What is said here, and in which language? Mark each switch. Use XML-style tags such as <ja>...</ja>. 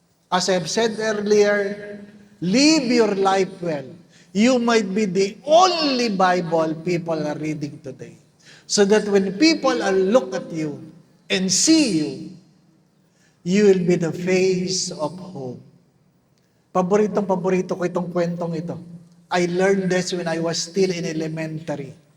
<en>As I've said earlier, live your life well. You might be the only Bible people are reading today. So that when people look at you and see you, you will be the face of hope.</en> <tl>Paborito ko itong kwentong ito.</tl> <en>I learned this when I was still in elementary.</en>